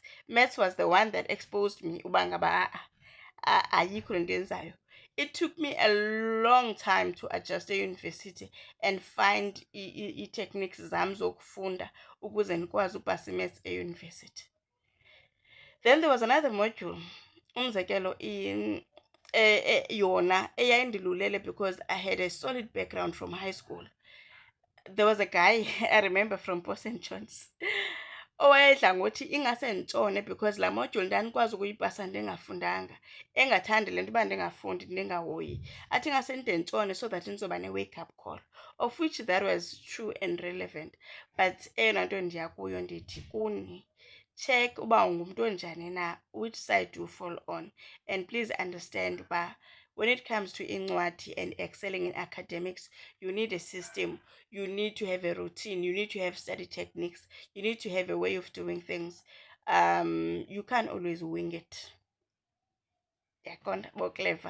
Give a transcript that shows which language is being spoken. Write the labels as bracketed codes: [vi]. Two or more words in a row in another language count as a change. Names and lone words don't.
[en] Maths was the one that exposed me [xh] uba ngaba ayikho le nto yenzayo. [en] It took me a long time to adjust e-university and find [xh] i-techniques zam zokufunda ukuze ndikwazi upasa i-maths e-university. [en] Then there was another module, [xh] umzekelo yona eyayindilulele [en] because I had a solid background from high school. There was a guy I remember from Port St. [xh] John's owayedla ngothi ingase nditshone because laa module ndandikwazi ukuyipasa ndingafundanga, engathandi le nto uba ndingafundi ndingahoyi, athi ingase ndide nditshone [en] so that [xh] ndizoba ne-wake up call, [en] of which that was true and relevant. [xh] But eyona nto ndiya kuyo ndithi kuni, check uba ungumntu onjani na, [en] which side do you fall on, and please understand uba when it comes to incwadi and excelling in academics, you need a system, you need to have a routine, you need to have study techniques, you need to have a way of doing things. You can't always wing it. Clever.